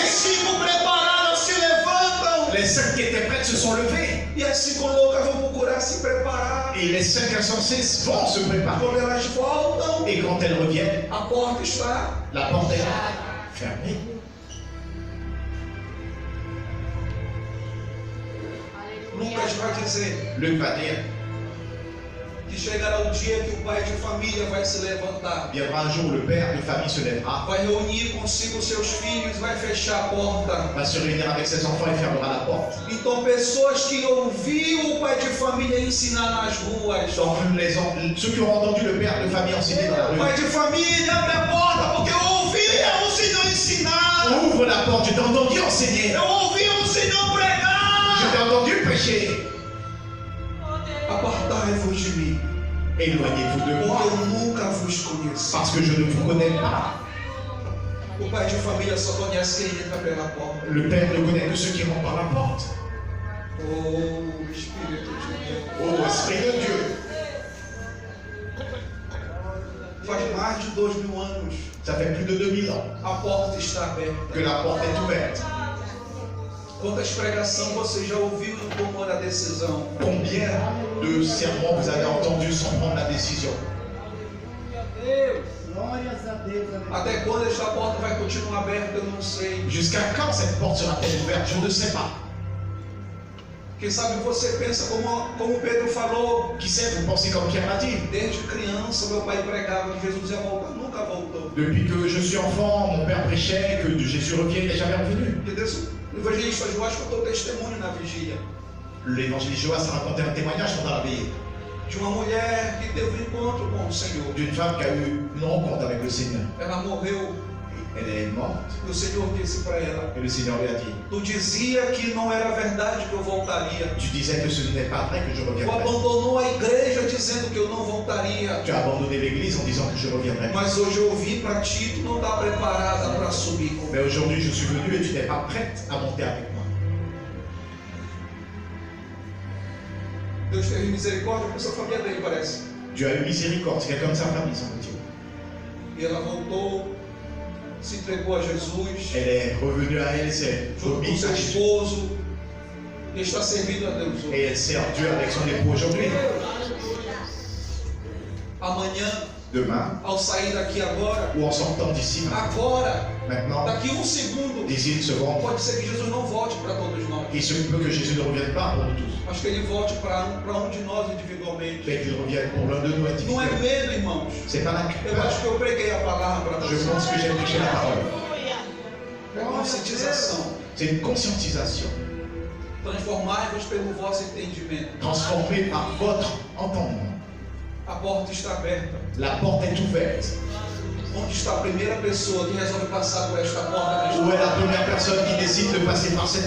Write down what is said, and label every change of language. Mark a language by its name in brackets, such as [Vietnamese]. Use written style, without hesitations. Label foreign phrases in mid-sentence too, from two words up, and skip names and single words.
[Portuguese] 5 preparadas se levantam. [French] Les 5 qui étaient prêtes se sont levés. [Portuguese] E as 5 loucas vão procurar se preparar. [French] Et les 5 insensés vont se préparer. [Portuguese] Quando elas voltam, [French] Et quand elles reviennent, [Portuguese] a porta está. [French] la porte est fermée. [Portuguese] Lucas vai dizer [French] Luc va dire, [Portuguese] que chegará o dia que o pai de família vai se levantar. [French] viendra un jour où le père de famille se lèvera, [Portuguese] Vai reunir consigo seus filhos, vai fechar a porta. [French] va se réunir avec ses enfants et fermera la porte. [Portuguese] Então, pessoas que ouviam o pai de família ensinar nas ruas. [French] Donc ceux qui ont entendu le père de famille enseigner dans la [Portuguese] O pai [French] rue, [Portuguese] de família abre a porta porque eu ouvia o Senhor ensinar. [French] ouvre la porte, je t'ai entendu enseigner, [Portuguese] Eu ouvia o Senhor [French] je [Portuguese] pregar. [French] t'ai entendu prêcher. [Portuguese] Apartai-vos de mim, [French] Éloignez-vous de [Portuguese] porque [French] moi, [Portuguese] eu nunca vos conheci. [French] parce que je ne vous connais pas. [Portuguese] O pai de família só conhece quem entra pela porta. [French] Le père ne connaît que ceux qui rentrent par la porte. [Portuguese] Oh, Espírito de Deus. [French] Ô Esprit de Dieu, [Portuguese] Faz mais de 2000 anos. [French] ça fait plus de 2000 ans [Portuguese] A porta está aberta. [French] que la porte est ouverte. [Portuguese] Quantas pregações você já ouviu e não tomou a decisão? [French] Combien de sermons vous avez entendus sans prendre la décision? [Portuguese] Glórias a Deus. Aleluia. Até quando esta porta vai continuar aberta, eu não sei. [French] Jusqu'à quand cette porte sera-t-elle ouverte? Je ne sais pas. [Portuguese] Quem sabe você pensa como Pedro falou. [French] Qui sait, vous pensez comme Pierre l'a dit? [Portuguese] Desde criança, meu pai pregava que Jesus ia voltar. Nunca voltou. [French] Depuis que je suis enfant, mon père prêchait que Jésus revienne, il n'est jamais revenu. [Portuguese] E Deus, o evangelista Joás contou testemunho na vigília [French] L'évangéliste Joas a raconté un témoignage pendant la veillée [Portuguese] de uma mulher que teve um encontro com o Senhor. [French] d'une femme qui a eu une rencontre avec le Seigneur. [Portuguese] Ela morreu [French] Elle est morte [Portuguese] e o Senhor disse para ela: [French] et le Seigneur lui a dit, [Portuguese] Tu dizia que não era verdade que eu voltaria. [French] tu disais que ce n'est pas vrai que je [Portuguese] Tu [French] reviendrai. [Portuguese] abandonou a igreja dizendo que eu não voltaria. [French] Tu as abandonné l'église en disant que je reviendrai. [Portuguese] Mas hoje eu vim para ti, tu não está preparada para subir comigo. [French] Mais aujourd'hui je suis venu et tu n'es pas prête à monter avec moi. [Portuguese] Deus teve misericórdia com essa família dele, parece. [French] Dieu a eu miséricorde, c'est quelqu'un de sa famille, semble-t-il. [Portuguese] E ela voltou, se entregou a Jesus, [French] Elle est revenue à elle, c'est [Portuguese] junto com [French] remise [Portuguese] seu [French] à Jésus. [Portuguese] esposo, e está servindo a Deus hoje. [French] Et elle sert Dieu avec son époux aujourd'hui. [Portuguese] Amanhã, [French] Demain, [Portuguese] ao sair daqui agora, [French] ou en sortant d'ici maintenant, [Portuguese] daqui um segundo, [French] d'ici une seconde, [Portuguese] pode ser que Jesus não volte para todos nós, [French] il se peut que Jésus ne revienne pas pour nous tous, [Portuguese] mas que Ele volte para de nós individualmente. [French] mais qu'il revienne pour l'un de nous [Portuguese] Não é [French] individuellement. [Portuguese] medo, irmãos. [French] C'est pas la [Portuguese] Eu [French] peur. [Portuguese] acho que eu preguei a palavra para [French] Je [Portuguese] vocês. [French] pense que j'ai prêché la parole. [Portuguese] É conscientização. [French] C'est une conscientisation, [Portuguese] Transformai-vos pelo vosso entendimento. [French] transformée par votre entendement. [Portuguese] A porta está aberta. [French] La porte est ouverte. [Portuguese] Onde está a primeira pessoa que resolve passar por esta porta? [French] Où est la première personne qui décide de passer par cette